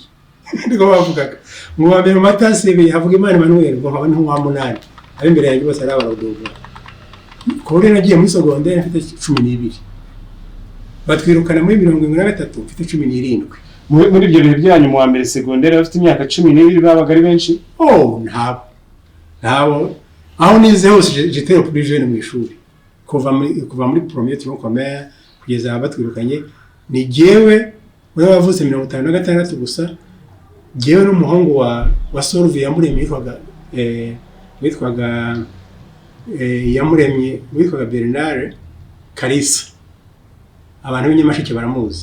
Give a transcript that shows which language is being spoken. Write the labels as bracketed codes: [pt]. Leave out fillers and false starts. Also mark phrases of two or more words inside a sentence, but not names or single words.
[rn] Ndiko bavugaga mu wa mbere mu batasibiye Havugimana Emmanuel, ngo nkaba nti wa 8, ari imbere yanjye bose ari abarudubura. Kuri nagiye muri secondaire mfite 12, batwirukana muri 73 mfite 17. Muri ibyo bihe byanyu mu wa mbere secondaire bafite imyaka 12 babaga ari benshi? Ntabwo aho nize hose [fr] j'étais plus jeune [rn] mu ishuri, kuva muri [fr] premier tronc commun [rn] kugeza batwirukanye. Ni jewe wewe wavutse 56 gusa, jewe n'umuhungu wa Solve yamuremye witwaga Bernard Kalisa, abantu b'inyamasheke baramuzi.